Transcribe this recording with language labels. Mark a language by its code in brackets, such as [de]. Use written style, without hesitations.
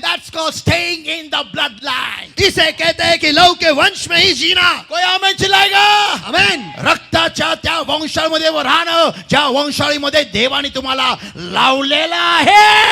[en] That's called staying in the bloodline. [hi] इसे कहते हैं कि लहू के वंश में ही जीना. कोई हमें चिल्लाएगा? आमेन. [mr] रक्ताच्या त्या वंशाळीमध्ये राहणं ज्या वंशाळीमध्ये देवाने तुम्हाला लावलेला आहे.